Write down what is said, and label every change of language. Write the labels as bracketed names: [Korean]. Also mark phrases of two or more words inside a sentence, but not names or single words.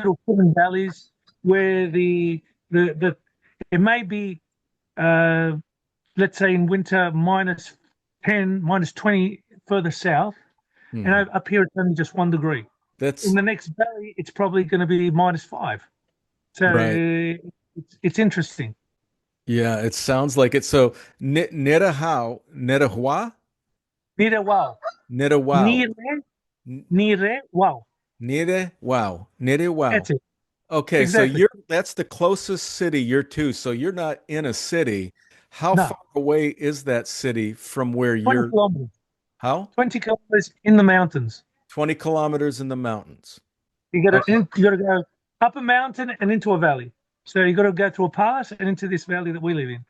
[English] got little hidden valleys where the it may be uh, let's say in winter -10, -20 further south, and Hmm. up here it's only just 1 degree. In That's the next valley, it's probably going to be -5. So right. it's interesting. Yeah, it sounds like it. So, Nidahau, Nidahua, Nire wow. Nidawau, Nire, nire wow. Nidawau, Nidawau. That's it. Okay, so Exactly. that's the closest city you're to. So you're not in a city. How No, far away is that city from where 20 you're? kilometers. How? 20 kilometers in the mountains. 20 kilometers in the mountains. Okay. You got to go up a mountain and into a valley. So you got to go through a pass and into this valley that we live in.